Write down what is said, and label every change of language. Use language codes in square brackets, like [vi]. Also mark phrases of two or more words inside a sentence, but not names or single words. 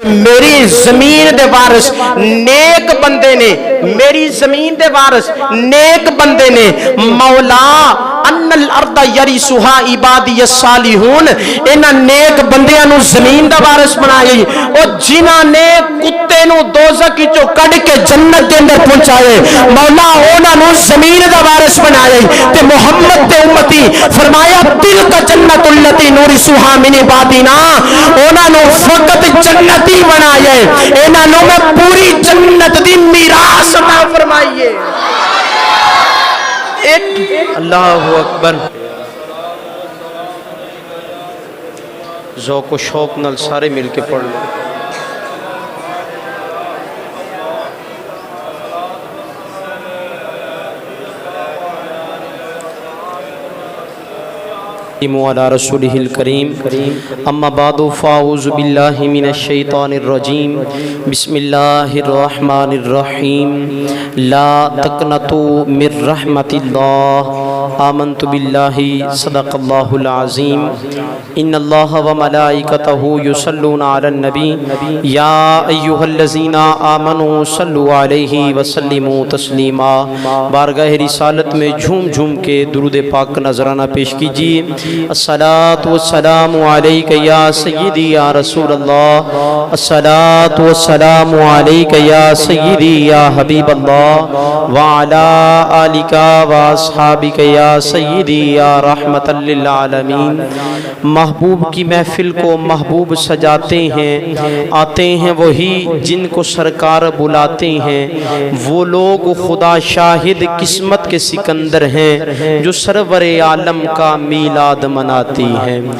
[pa] میری زمین دے وارث نیک بندے نے، میری زمین دے وارث نیک بندے نے۔ [ar] مولا ان الارض یرثها عبادی الصالحون، [pa] انہاں نیک بندیاں نو زمین دا وارث بنائی، او جنہاں نے کتے نو دوزخ وچوں کڈ کے جنت دے اندر پہنچائے، مولا انہاں نو زمین دا وارث بنائی۔ تے محمد دے امتی فرمایا [ar] تلک جنت التی نورثها من عبادنا، [pa] انہاں نو فقط جنتی بنائے، انہاں نو میں پوری جنت دی میراث عطا فرمائیے۔ [ar] اللہ اکبر، [pa] ذوق و شوق نال سارے مل کے پڑھ لو۔ [ar] وعلى رسوله الكريم اما بعد فاعوذ بالله من الشيطان الرجيم بسم الله الرحمن الرحيم لا تقنطوا من رحمة الله آمنت بالله صدق الله العظيم ان الله وملائكته يصلون على النبي يا ايها الذين آمنوا صلوا عليه وسلموا تسليما۔ [ur] بارگاہ رسالت میں جھوم جھوم کے درود پاک نذرانہ پیش کیجیے۔ [ar] الصلاة والسلام علیک یا سیدی یا رسول اللہ، الصلاة والسلام علیک یا سیدی یا حبیب اللہ، وعلا آلک واصحابک یا سیدی یا رحمت للعالمین۔ [ur] محبوب کی محفل کو محبوب سجاتے ہیں، آتے ہیں وہی جن کو سرکار بلاتے ہیں، وہ لوگ خدا شاہد قسمت کے سکندر ہیں جو سرور عالم کا میلاد مناتی ہیں۔